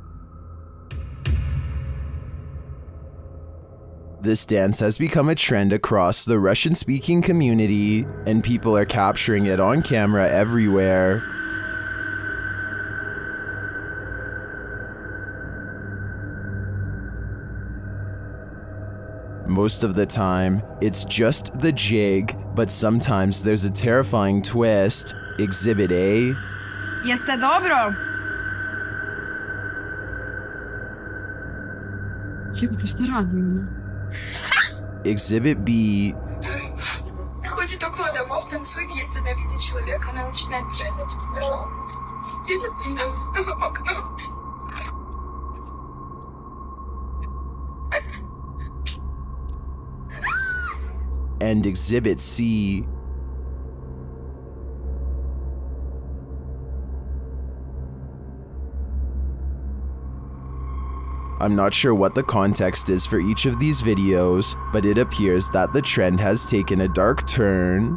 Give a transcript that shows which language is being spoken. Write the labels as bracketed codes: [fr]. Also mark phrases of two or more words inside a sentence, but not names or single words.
[en] This dance has become a trend across the Russian-speaking community, and people are capturing it on camera everywhere. Most of the time, it's just the jig, but sometimes there's a terrifying twist. Exhibit A. [sr] Jeste dobro? Jebote, šta radim? [en] Exhibit B. [ru] Ходит около домов, танцует, если не видит человека, она начинает бежать за ним. [en] And Exhibit C. I'm not sure what the context is for each of these videos, but it appears that the trend has taken a dark turn.